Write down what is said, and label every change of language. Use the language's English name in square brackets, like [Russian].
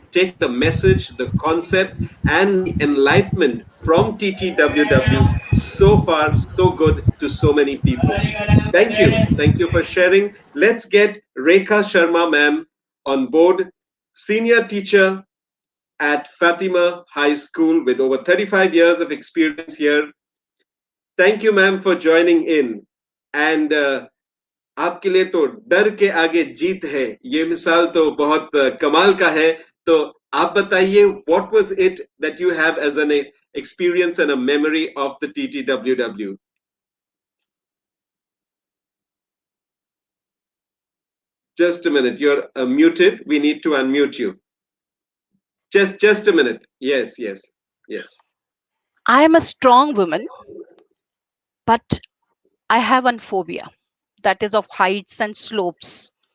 [English] Take the message, the concept, and the enlightenment from TTWW so far, so good to so many people. Thank you. Thank you for sharing. Let's get Rekha Sharma, ma'am, on board, senior teacher at Fatima High School with over 35 years of experience here. Thank you ma'am for joining in and [Hindi] आपके लिए तो डर के आगे जीत है, ये मिसाल तो बहुत कमाल का है. तो आप बताइए [English] What was it that you have as an experience and a memory of the TTWW. Just a minute, you're muted. We need to unmute you. Just a minute. Yes, yes, yes. I am a strong woman, but I have one phobia, that is of heights and slopes.